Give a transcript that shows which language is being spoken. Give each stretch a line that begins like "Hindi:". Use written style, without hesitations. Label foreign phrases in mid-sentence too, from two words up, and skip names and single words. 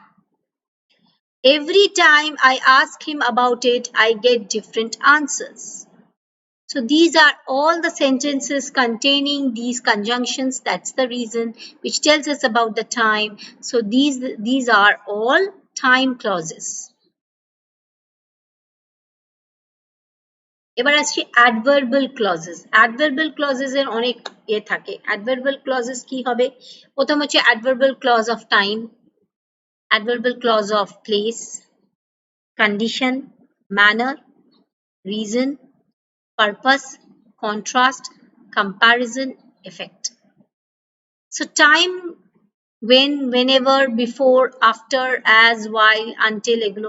English: Every time I ask him about it, I get different answers. So these are all the sentences containing these conjunctions. That's the reason which tells us about the time. So these are all time clauses.
Bangla: এবার আসছি
English: adverbial clauses. Adverbial clauses
Bangla: এর অনেক থাকে.
English: Adverbial clauses
Bangla: কি হবে? প্রথম হচ্ছে
English: adverbial clause of time, adverbial clause of place, condition, manner, reason, purpose, contrast, comparison, effect. So time, when, whenever, before, after, as, while, until এগুলো.